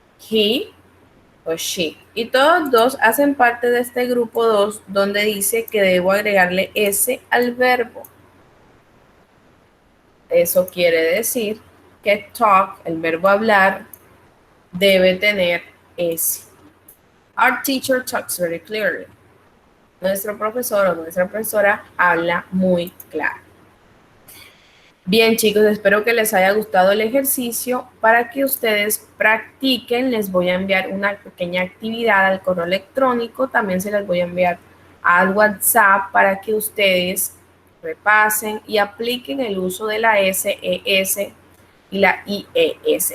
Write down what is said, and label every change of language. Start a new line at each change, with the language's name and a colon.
Spanish: He o she. Y todos dos hacen parte de este grupo 2 donde dice que debo agregarle S al verbo. Eso quiere decir que talk, el verbo hablar, debe tener S.
English: Our teacher talks very clearly.
Spanish: Nuestro profesor o nuestra profesora habla muy claro. Bien, chicos, espero que les haya gustado el ejercicio. Para que ustedes practiquen, les voy a enviar una pequeña actividad al correo electrónico. También se las voy a enviar al WhatsApp para que ustedes repasen y apliquen el uso de la SES y la IES.